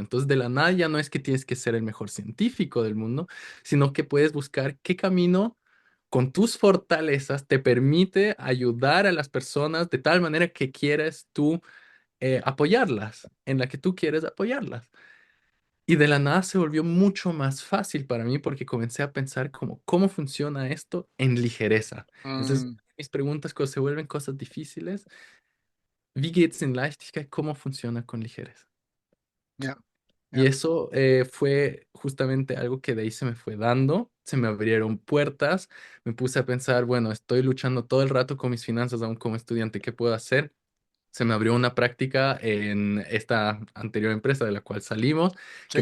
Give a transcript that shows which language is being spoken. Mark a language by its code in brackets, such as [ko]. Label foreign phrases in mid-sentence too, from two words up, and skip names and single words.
[es] Entonces, de la nada ya no es que tienes que ser el mejor científico del mundo, sino que puedes buscar qué camino con tus fortalezas te permite ayudar a las personas de tal manera que quieras tú apoyarlas, en la que tú quieres apoyarlas. Y de la nada se volvió mucho más fácil para mí porque comencé a pensar como, ¿cómo funciona esto en ligereza? Entonces, mm, mis preguntas cuando se vuelven cosas difíciles, [de] wie geht's in Leichtigkeit? [es] ¿Cómo funciona con ligereza? ya, Y ya, eso fue justamente algo que de ahí se me fue dando, se me abrieron puertas, me puse a pensar, bueno, estoy luchando todo el rato con mis finanzas aún como estudiante, ¿qué puedo hacer? Se me abrió una práctica en esta anterior empresa de la cual salimos, que